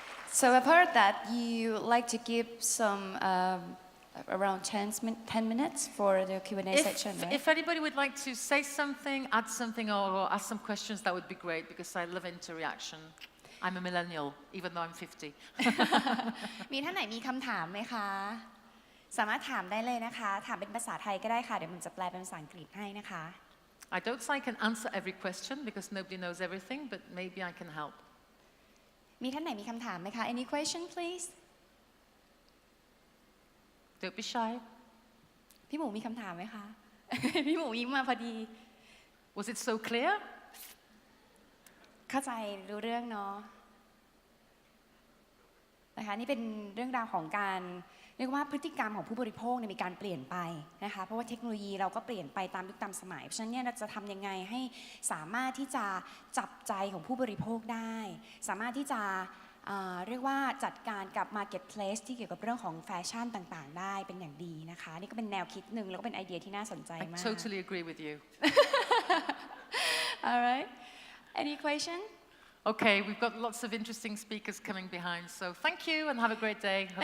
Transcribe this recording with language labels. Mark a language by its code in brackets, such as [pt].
[en] So I've heard that you like to give some around 10 minutes for the Q&A section, right? If anybody would like to say something, add something, or ask some questions, that would be great, because I love interaction. I'm a millennial, even though I'm 50. [th] มีท่านไหนมีคำถามไหมคะ สามารถถามได้เลยนะคะ ถามเป็นภาษาไทยก็ได้ค่ะ เดี๋ยวมันจะแปลเป็นภาษาอังกฤษให้นะคะ [en] I don't say I can answer every question, because nobody knows everything, but maybe I can help. [th] มีท่านไหนมีคำถามไหมคะ [en] Any question please? Don't be shy. [th] พี่หมูมีคำถามไหมคะ พี่หมูยิ้มมาพอดี [en] Was it so clear? [th] เข้าใจรู้เรื่องเนาะนะคะนี่เป็นเรื่องราวของการเรียกว่าพฤติกรรมของผู้บริโภคมีการเปลี่ยนไปนะคะเพราะว่าเทคโนโลยีเราก็เปลี่ยนไปตามยุคตามสมัยเพราะฉะนั้นเนี่ยเราจะทำยังไงให้สามารถที่จะจับใจของผู้บริโภคได้สามารถที่จะเรียกว่าจัดการกับ marketplace ที่เกี่ยวกับเรื่องของแฟชั่นต่างๆได้เป็นอย่างดีนะคะนี่ก็เป็นแนวคิดหนึ่งแล้วก็เป็นไอเดียที่น่าสนใจมาก [en] I totally agree with you. Alright, any question? Okay, we've got lots of interesting speakers coming behind, so thank you and have a great day. Hope